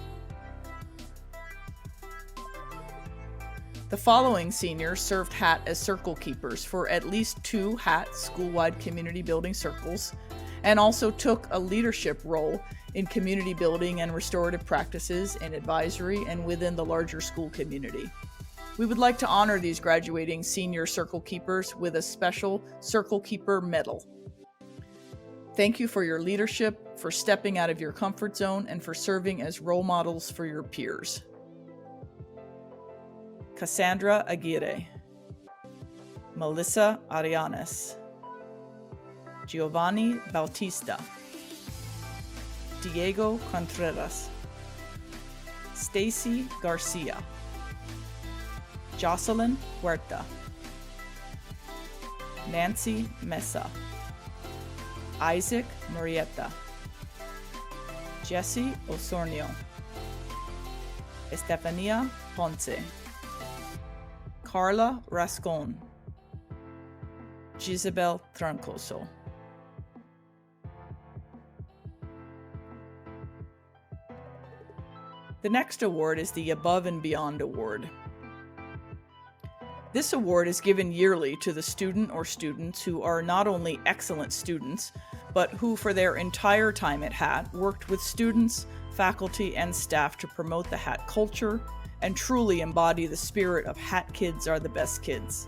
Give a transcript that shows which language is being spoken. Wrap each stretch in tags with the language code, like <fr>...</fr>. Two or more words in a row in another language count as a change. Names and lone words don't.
<en>The following seniors served Haat as circle keepers for at least 2 Haat school-wide community building circles, and also took a leadership role in community building and restorative practices in advisory and within the larger school community. We would like to honor these graduating senior circle keepers with a special Circle Keeper Medal. Thank you for your leadership, for stepping out of your comfort zone, and for serving as role models for your peers. Cassandra Aguirre, Melissa Arianes, Giovanni Bautista, Diego Contreras, Stacy Garcia, Jocelyn Huerta, Nancy Mesa, Isaac Murieta, Jesse Osornio, Estefania Ponce, Carla Rascon, Gisabel Trancoso. The next award is the Above and Beyond Award. This award is given yearly to the student or students who are not only excellent students, but who for their entire time at Haat worked with students, faculty, and staff to promote the Haat culture and truly embody the spirit of Haat kids are the best kids.</en>